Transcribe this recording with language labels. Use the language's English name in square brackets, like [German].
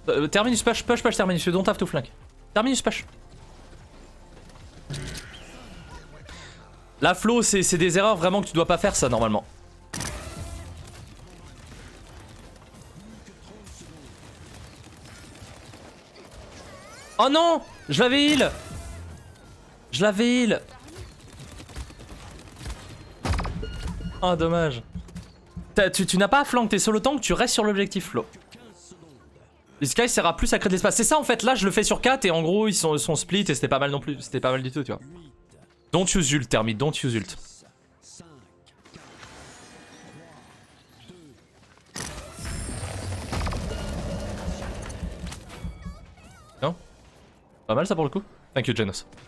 [English] Terminus push, terminus, you don't have to flank. Terminus push. [French] La flow, c'est des erreurs vraiment que tu dois pas faire ça normalement. Oh non, je l'avais heal. Je l'avais heal. Oh dommage. Tu n'as pas à flank, t'es solo tank, tu restes sur l'objectif flow. Le Sky sert à plus à créer de l'espace. C'est ça en fait, là je le fais sur 4 et en gros ils sont split et c'était pas mal non plus. C'était pas mal du tout, tu vois. [English] Don't use ult, Termi, don't use ult. [French] Non? Pas mal ça pour le coup. [English] Thank you, Genos.